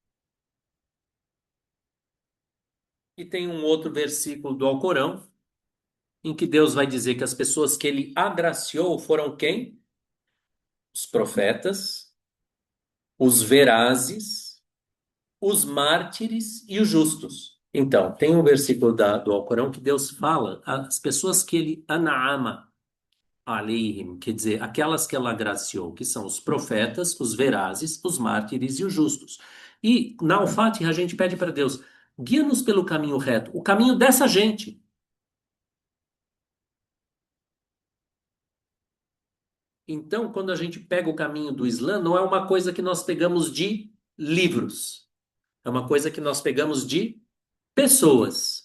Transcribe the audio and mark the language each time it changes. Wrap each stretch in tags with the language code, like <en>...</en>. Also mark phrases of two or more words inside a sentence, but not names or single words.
<pt>E tem um outro versículo do Alcorão, em que Deus vai dizer que as pessoas que ele agraciou foram quem? Os profetas, os verazes, os mártires e os justos. Então, tem um versículo do Alcorão que Deus fala, as pessoas que ele</pt> <ar>أنعم عليهم,</ar> <pt>quer dizer, aquelas que ela agraciou, que são os profetas, os verazes, os mártires e os justos. E na Al-Fatiha a gente pede para Deus, guia-nos pelo caminho reto, o caminho dessa gente. Então, quando a gente pega o caminho do Islã, não é uma coisa que nós pegamos de livros, é uma coisa que nós pegamos de pessoas.</pt>